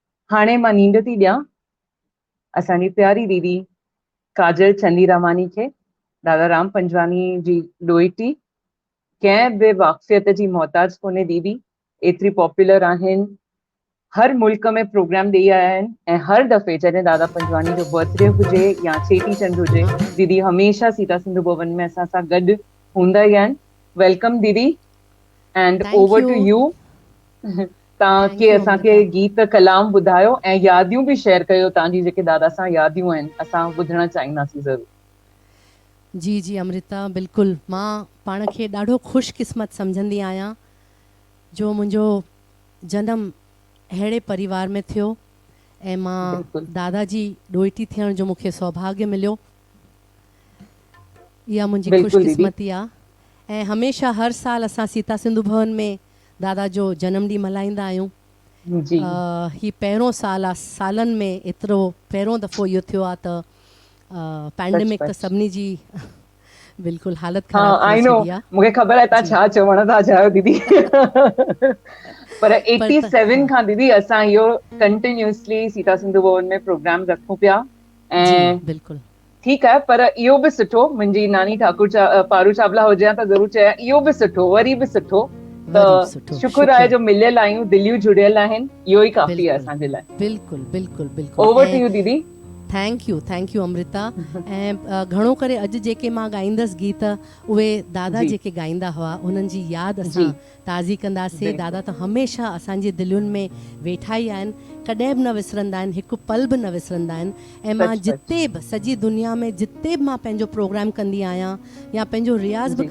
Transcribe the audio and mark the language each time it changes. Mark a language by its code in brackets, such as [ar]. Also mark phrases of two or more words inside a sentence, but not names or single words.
[sd] हाणे मां नींद थी ॾियां असांजी प्यारी दीदी काजल चंदीरमानी खे। दादा राम पंजवानी जी ॾोहिटी, कंहिं बि वाक़फ़ियत जी मोहताज कोन्हे दीदी, एतिरी पॉपुलर आहिनि, हर मुल्क में प्रोग्राम ॾेई आया आहिनि ऐं हर दफ़े जॾहिं दादा पंजवानी जो बर्थडे हुजे या चेटीचंड हुजे, दीदी हमेशह सीता सिंधु भवन में असां सां गॾु हूंदा ई आहिनि। [en] welcome Didi and थैंक ओवर यू to you. तव्हांखे thank you [sd] असांखे अमृता। गीत कलाम ॿुधायो ऐं यादियूं बि शेयर कयो, तव्हांजी जेके दादा सां यादियूं आहिनि असां ॿुधणु चाहींदासीं ज़रूरु। जी जी अमृता, बिल्कुलु मां पाण खे ॾाढो ख़ुशकिस्मत सम्झंदी आहियां जो मुंहिंजो जनम अहिड़े परिवार में थियो ऐं मां बिल्कुलु दादा जी ॾोहिटी थियण जो मूंखे सौभाग्य मिलियो। इहा मुंहिंजी बिल्कुलु दीदी। ख़ुशकिस्मती आहे ऐं हमेशह हर साल असां सीता सिंधु भवन में दादा जो जनम ॾींहुं मल्हाईंदा आहियूं। जी ही पहिरों साल आहे, सालनि में एतिरो पहिरों दफ़ो इहो थियो आहे त सच पैंडेमिक त सच। सभिनी जी बिल्कुलु हालत हा ख़राब करे [en] I know, [sd] छॾी आहे। मूंखे ख़बर आहे तव्हां जी छा चवण था चाहियो दीदी। पर पर त 87 हा खां दीदी असां इहो कंटिन्यूअसली सीता सिंधु भवन में प्रोग्राम रखूं पिया जी ऐं बिल्कुलु ठीकु आहे, पर इहो बि सुठो, मुंहिंजी नानी ठाकुर पारू चावला हुजे हा त ज़रूरु चयां इहो बि सुठो, वरी बि सुठो। त वरी बि सुठो शुक्र आहे शुक्र। जो मिलियल आहियूं, दिलियूं जुड़ियल आहिनि, इहो ई काफ़ी आहे बिल्कुलु असांजे लाइ। बिल्कुलु बिल्कुलु बिल्कुलु [en] over to [sd] ऐं [en] you Didi. thank you अमृता। [sd] ऐं घणो करे अॼु जेके मां ॻाईंदसि गीत उहे दादा जी जेके ॻाईंदा हुआ उन्हनि जी यादि जी असां ताज़ी कंदासीं। बिल्कुलु दादा त हमेशह असांजी दिलयुनि में वेठा ई आहिनि, कॾहिं बि न विसरंदा आहिनि, हिकु पल बि न विसरंदा आहिनि। ऐं मां सच सच। जिते बि सॼी दुनिया में जिते बि मां पंहिंजो प्रोग्राम कंदी आहियां या पंहिंजो रियाज़ बि